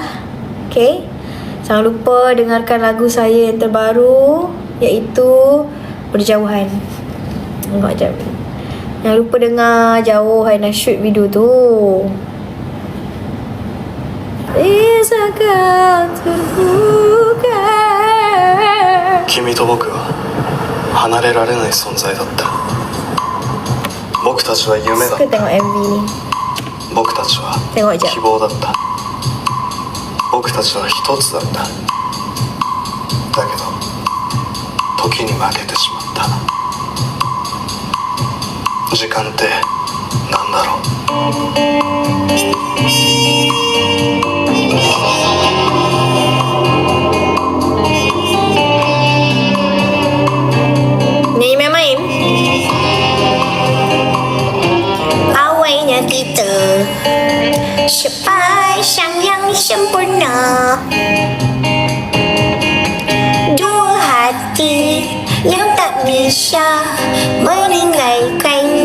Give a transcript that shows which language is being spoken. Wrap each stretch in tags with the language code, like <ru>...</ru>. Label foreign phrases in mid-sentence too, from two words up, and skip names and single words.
<ms>Okay, jangan lupa dengarkan lagu saya yang terbaru, iaitu Berjauhan. Tengok jap. Jangan lupa dengar Jauh, Aina shoot video tu.</ms> <id>Bisakah terbuka?</id> <ja>君と僕は離れられない存在だった。僕たちは夢だっ</ja> <ms>Suka</ms> <ja>た。</ja> <ms>tengok MV ni.</ms> <ja>僕たちは</ja> <ms>Tengok je.</ms> <ja>希望だった。僕たちは一つだった。だけど時に負けてしまった。時間ってなんだろう。</ja> <ms>Nyanyi main-main.</ms> <id>Awalnya kita sepasang yang sempurna, dua hati yang tak bisa bisa menilaikan,</id>